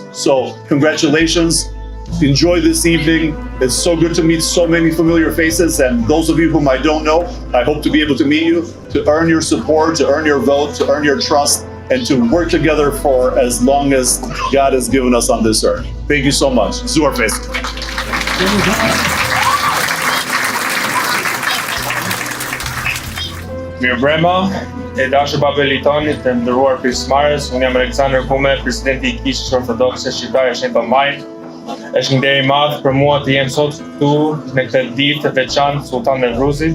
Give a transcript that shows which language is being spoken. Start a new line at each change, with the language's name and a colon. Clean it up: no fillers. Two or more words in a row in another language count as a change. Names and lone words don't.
English: So congratulations. Enjoy this evening. It's so good to meet so many familiar faces, and those of you whom I don't know, I hope to be able to meet you, to earn your support, to earn your vote, to earn your trust, and to work together for as long as God has given us on this earth. Thank you so much.
Albanian: Zuarfest. Mirëmbrëma, e dashur Babelitoni, të nderuar pjesëmarrës, unë jam Aleksandër Kume, presidenti i Kishës Ortodokse Shqiptare Shenjta Majt. Është një nderë i madh për mua të jem sot këtu në këtë ditë të veçantë Sultan Nevruzit.